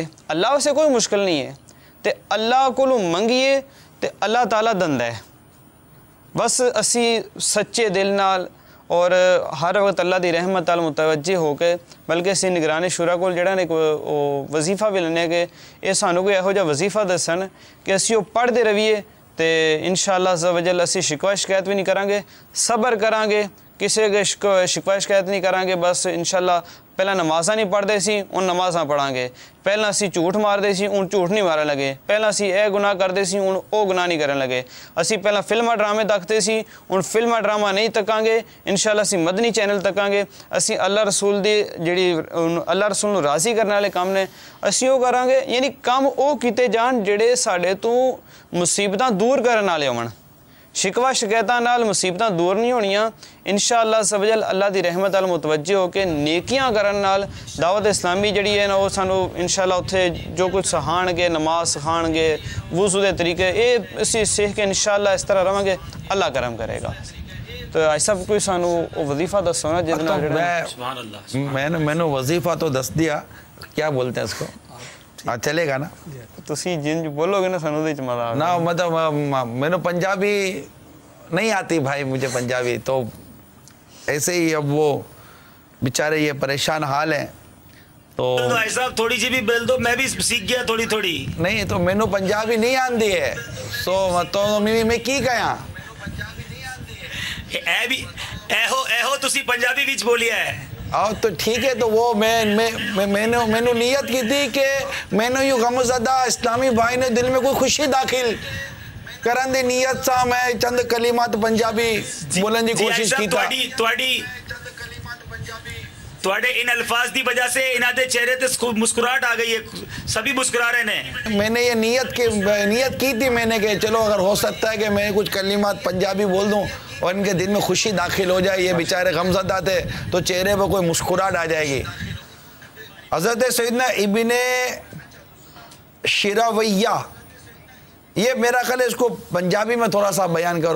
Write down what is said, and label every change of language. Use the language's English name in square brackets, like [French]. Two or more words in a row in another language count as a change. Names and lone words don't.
[Punjabi] ਅੱਲਾਹ ਵਾਸਤੇ ਕੋਈ ਮੁਸ਼ਕਿਲ ਨਹੀਂ ਹੈ ਤੇ ਅੱਲਾਹ ਕੋਲੋਂ ਮੰਗੀਏ ਤੇ [Arabic] الله تعالى [Punjabi] ਦਿੰਦਾ ਹੈ. ਬਸ ਅਸੀਂ ਸੱਚੇ ਦਿਲ ਨਾਲ ਔਰ ਹਰ ਵਕਤ ਅੱਲਾਹ ਦੀ ਰਹਿਮਤ ਵੱਲ ਮੁਤਵੱਜੇ ਹੋ ਕੇ, ਬਲਕਿ ਅਸੀਂ ਨਿਗਰਾਨੀ ਸ਼ੂਰਾ ਕੋਲ ਜਿਹੜਾ ਨੇ ਉਹ ਵਜ਼ੀਫਾ ਵੀ ਲੈਂਦੇ ਕਿ ਇਹ ਸਾਨੂੰ ਕੋਈ ਇਹੋ ਜਿਹਾ ਵਜ਼ੀਫਾ ਦੱਸਣ ਕਿ ਅਸੀਂ ਉਹ ਪੜ੍ਹਦੇ ਰਹੀਏ ਤੇ [Arabic] إن شاء الله عز وجل [Punjabi] ਅਸੀਂ ਸ਼ਿਕਵਾ ਸ਼ਿਕਾਇਤ ਵੀ ਨਹੀਂ ਕਰਾਂਗੇ, ਸਬਰ ਕਰਾਂਗੇ, ਕਿਸੇ ਦੇ ਸ਼ਿਕਵਾ ਸ਼ਿਕਾਇਤ ਨਹੀਂ ਕਰਾਂਗੇ. ਬਸ ਇਨਸ਼ਾਅੱਲਾ ਪਹਿਲਾਂ ਨਮਾਜ਼ਾਂ ਨਹੀਂ ਪੜ੍ਹਦੇ ਸੀ, ਹੁਣ ਨਮਾਜ਼ਾਂ ਪੜਾਂਗੇ. ਪਹਿਲਾਂ ਅਸੀਂ ਝੂਠ ਮਾਰਦੇ ਸੀ, ਹੁਣ ਝੂਠ ਨਹੀਂ ਮਾਰਨ ਲੱਗੇ. ਪਹਿਲਾਂ ਅਸੀਂ ਇਹ ਗੁਨਾਹ ਕਰਦੇ ਸੀ, ਹੁਣ ਉਹ ਗੁਨਾਹ ਨਹੀਂ ਕਰਨ ਲੱਗੇ. ਅਸੀਂ ਪਹਿਲਾਂ ਫਿਲਮਾਂ ਡਰਾਮੇ ਤੱਕਦੇ ਸੀ, ਹੁਣ ਫਿਲਮਾਂ ਡਰਾਮਾ ਨਹੀਂ ਤੱਕਾਂਗੇ. ਇਨਸ਼ਾਅੱਲਾ ਅਸੀਂ ਮਦਨੀ ਚੈਨਲ ਤੱਕਾਂਗੇ. ਅਸੀਂ ਅੱਲਾਹ ਰਸੂਲ ਦੀ ਜਿਹੜੀ ਅੱਲਾਹ ਰਸੂਲ ਨੂੰ ਰਾਜ਼ੀ ਕਰਨ ਵਾਲੇ ਕੰਮ ਨੇ ਅਸੀਂ ਉਹ ਕਰਾਂਗੇ. ਯਾਨੀ ਕੰਮ ਉਹ ਕੀਤੇ ਜਾਣ ਜਿਹੜੇ ਸਾਡੇ ਤੋਂ ਮੁਸੀਬਤਾਂ ਦੂਰ ਕਰਨ ਵਾਲੇ ਹੋਣ. ਸ਼ਿਕਵਾ ਸ਼ਿਕਾਇਤਾਂ ਨਾਲ ਮੁਸੀਬਤਾਂ ਦੂਰ ਨਹੀਂ ਹੋਣੀਆਂ. [Arabic] إن شاء الله عز وجل [Punjabi] ਅੱਲਾਹ ਦੀ ਰਹਿਮਤ ਵੱਲ ਮੁਤਵੱਜੇ ਹੋ ਕੇ ਨੇਕੀਆਂ ਕਰਨ ਨਾਲ ਦਾਵਤ ਇਸਲਾਮੀ ਜਿਹੜੀ ਹੈ ਨਾ ਉਹ ਸਾਨੂੰ ਇਨਸ਼ਾਅੱਲਾ ਉੱਥੇ ਜੋ ਕੁਝ ਸਿਖਾਉਣਗੇ, ਨਮਾਜ਼ ਸਿਖਾਉਣਗੇ, ਵਜ਼ੂ ਦੇ ਤਰੀਕੇ, ਇਹ ਅਸੀਂ ਸਿੱਖ ਕੇ ਇਨਸ਼ਾਅੱਲਾ ਇਸ ਤਰ੍ਹਾਂ ਰਵਾਂਗੇ. ਅੱਲਾਹ ਕਰਮ ਕਰੇਗਾ. تو ایسا کوئی سانو وظیفہ دسو نا جس نال [Arabic] سبحان اللہ [Urdu] میں نے وظیفہ تو دس دیا. کیا بولتے ہیں اس کو؟ چلے گا نا؟ [Punjabi] تسی جن بولو گے نا سانو دے مزہ نا. [Urdu] مطلب میں نے پنجابی نہیں آتی بھائی مجھے پنجابی, تو ایسے ہی اب وہ بیچارے یہ پریشان حال ہیں. تو بھائی صاحب تھوڑی سی بھی بول دو, میں بھی سیکھ گیا تھوڑی تھوڑی. [Punjabi] نہیں تو میں نے پنجابی نہیں آندی ہے, تو میں کی کہاں ایہو تسی پنجابی وچ بولیا ہے. [Urdu] تو ٹھیک ہے. تو وہ میں نے نیت کی تھی کہ میں نے یوں غم زدہ اسلامی بھائی نے دل میں کوئی خوشی داخل [Punjabi] کرن دی نیت سا [Urdu] میں چند کلمات پنجابی [Punjabi] بولن دی [Urdu] کوشش کی تھا. [Punjabi] تواڈے ان الفاظ دی وجہ سے انہاں دے چہرے تے مسکراہٹ آ گئی ہے, سبھی مسکرا رہے ہیں. [Urdu] میں نے یہ نیت کی تھی میں نے کہ چلو اگر ہو سکتا ہے کہ میں کچھ کلمات پنجابی بول دوں اور ان کے دل میں خوشی داخل ہو جائے. یہ بیچارے غمزدہ تھے تو چہرے پہ کوئی مسکراہٹ آ جائے گی. حضرت سیدنا ابن شراویہ, یہ میرا خیال ہے اس کو پنجابی میں تھوڑا سا بیان کرو.